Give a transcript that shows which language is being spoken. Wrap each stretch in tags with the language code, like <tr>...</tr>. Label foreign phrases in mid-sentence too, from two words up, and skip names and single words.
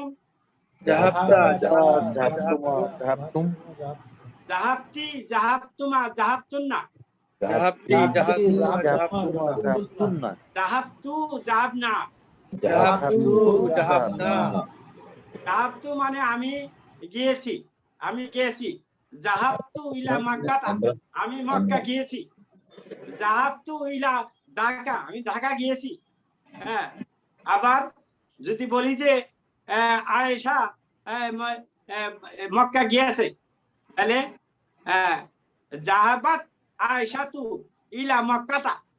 <ar>জাহাবতা জাহাবতুম, ذهبتِ ذهبتما ذهبتنّ, জাহাবতি জাহাবতুন্না, ذهبتُ ذهبنا, ذهبتُ ذهبنا</ar> <bn>জাহাবতু মানে আমি গিয়েছি, আমি গিয়েছি।</bn> <ar>ذهبتُ إلى مكةَ,</ar> <bn>আমি মক্কা গিয়েছি।</bn> <ar>ذهبتُ إلى دكا,</ar> <bn>আমি ঢাকা গিয়েছি। হ্যাঁ, আবার যদি বলি যে আয়েশা মক্কা গিয়েছে, তাহলে</bn> <ar>ذهبت عائشةُ إلى مكةَ.</ar>